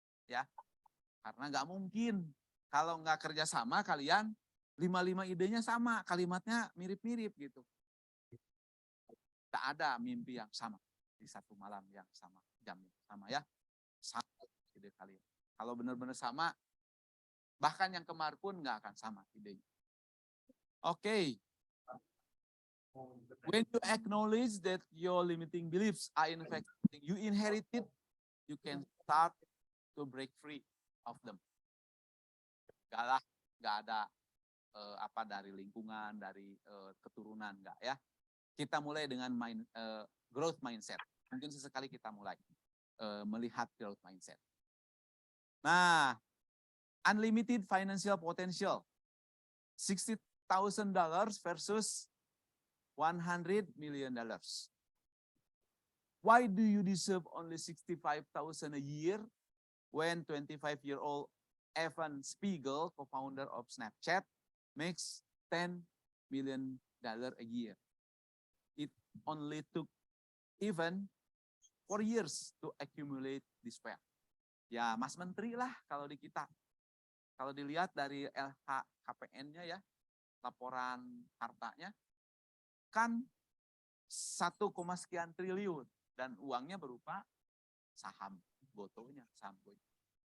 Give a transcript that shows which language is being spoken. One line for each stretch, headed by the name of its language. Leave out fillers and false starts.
Indonesian: Ya, karena nggak mungkin kalau nggak kerja sama kalian 5 idenya sama, kalimatnya mirip-mirip gitu. Tak ada mimpi yang sama di satu malam yang sama, jam yang sama ya. Sama ide kalian. Kalau benar-benar sama, bahkan yang kemar pun nggak akan sama idenya. Oke.
English: When you acknowledge that your limiting beliefs are in fact you inherited, you can start to break free of them.
Indonesian: Nggak ada dari lingkungan, dari keturunan, nggak ya. Kita mulai dengan growth mindset. Mungkin sesekali kita mulai melihat growth mindset.
English: Nah, unlimited financial potential, $60,000 versus $100 million. Why do you deserve only $65,000 a year when 25-year-old Evan Spiegel, co-founder of Snapchat, makes $10 million a year? It only took Evan 4 years to accumulate this wealth.
Indonesian: Ya, Mas Menteri lah kalau di kita. Kalau dilihat dari LHKPN-nya ya, laporan hartanya, kan 1, sekian triliun. Dan uangnya berupa saham gotonya, saham gotonya.